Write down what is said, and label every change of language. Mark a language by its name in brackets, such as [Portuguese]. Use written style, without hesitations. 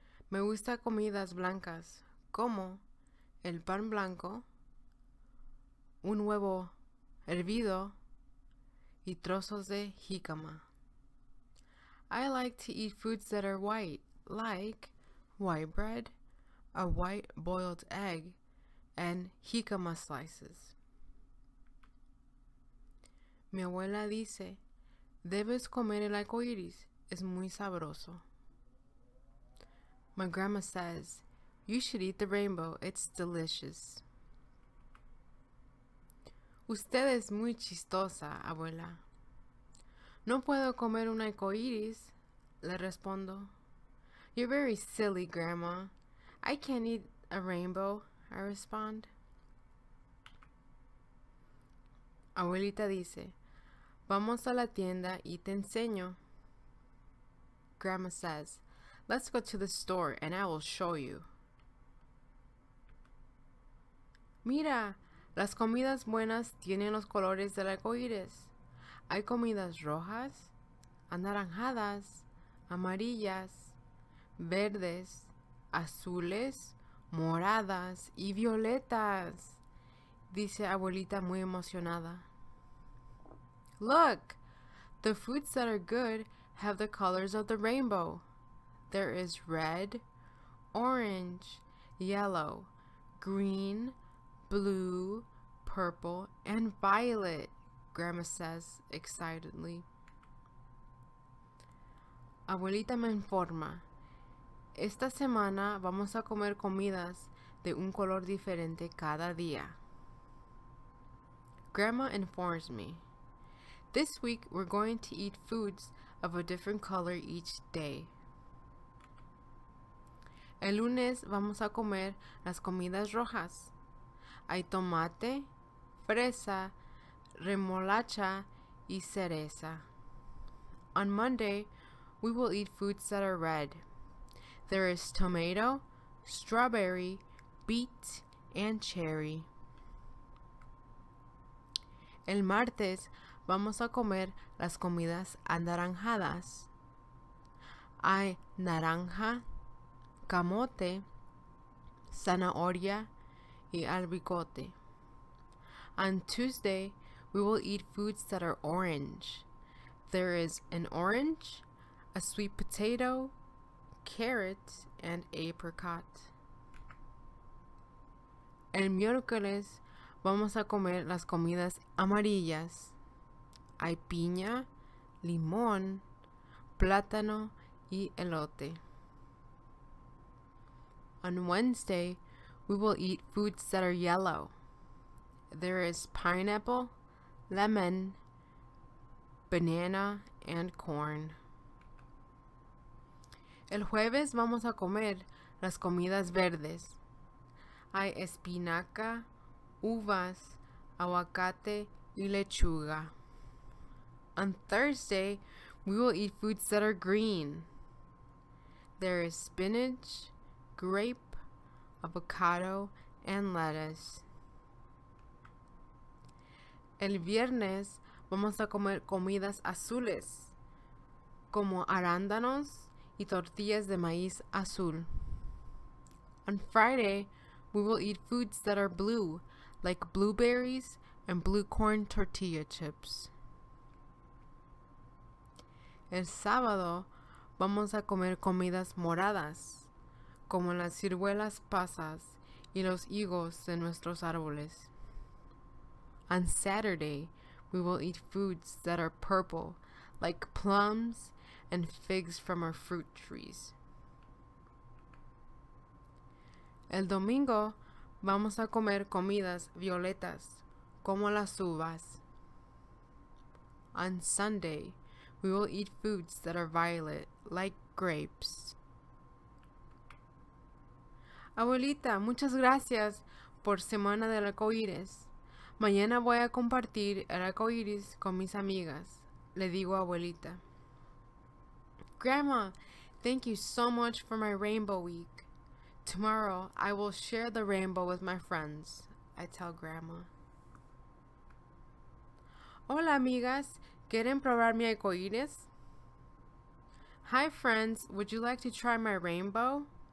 [Spanish] Me gusta comidas blancas, como el pan blanco, un huevo hervido y trozos de jícama. [English] I like to eat foods that are white, like white bread, a white boiled egg, and jícama slices. [Spanish] Mi abuela dice, debes comer el arcoíris, es muy sabroso. [English] My grandma says, you should eat the rainbow, it's delicious. [Spanish] Usted es muy chistosa, abuela. No puedo comer un arcoíris, le respondo. [English] You're very silly, Grandma. I can't eat a rainbow, I respond. [Spanish] Abuelita dice, vamos a la tienda y te enseño. [English] Grandma says, let's go to the store and I will show you. [Spanish] Mira, las comidas buenas tienen los colores del arcoíris. Hay comidas rojas, anaranjadas, amarillas, verdes, azules, moradas y violetas, dice abuelita muy emocionada. [English] Look, the foods that are good have the colors of the rainbow. There is red, orange, yellow, green, blue, purple, and violet, Grandma says excitedly. [Spanish] Abuelita me informa, esta semana vamos a comer comidas de un color diferente cada día. [English] Grandma informs me, this week we're going to eat foods of a different color each day. [Spanish] El lunes vamos a comer las comidas rojas. Hay tomate, fresa, remolacha y cereza. [English] On Monday, we will eat foods that are red. There is tomato, strawberry, beet, and cherry. [Spanish] El martes vamos a comer las comidas anaranjadas. Hay naranja, camote, zanahoria, y albicote. [English] On Tuesday, we will eat foods that are orange. There is an orange, a sweet potato, carrot, and apricot. [Spanish] El miércoles vamos a comer las comidas amarillas. Hay piña, limón, plátano y elote. [English] On Wednesday, we will eat foods that are yellow. There is pineapple, lemon, banana, and corn. [Spanish] El jueves vamos a comer las comidas verdes. Hay espinaca, uvas, aguacate, y lechuga. [English] On Thursday, we will eat foods that are green. There is spinach, grape, avocado, and lettuce. [Spanish] El viernes vamos a comer comidas azules, como arándanos y tortillas de maíz azul. [English] On Friday, we will eat foods that are blue, like blueberries and blue corn tortilla chips. [Spanish] El sábado vamos a comer comidas moradas, como las ciruelas pasas y los higos de nuestros árboles. [English] On Saturday, we will eat foods that are purple, like plums and figs from our fruit trees. [Spanish] El domingo vamos a comer comidas violetas, como las uvas. [English] On Sunday, we will eat foods that are violet, like grapes. [Spanish] Abuelita, muchas gracias por Semana del Arcoíris. Mañana voy a compartir el arcoíris con mis amigas. Le digo a abuelita. [English] Grandma, thank you so much for my rainbow week. Tomorrow I will share the rainbow with my friends, I tell Grandma. [Spanish] Hola amigas, ¿quieren probar mi arcoíris? [English] Hi friends, would you like to try my rainbow?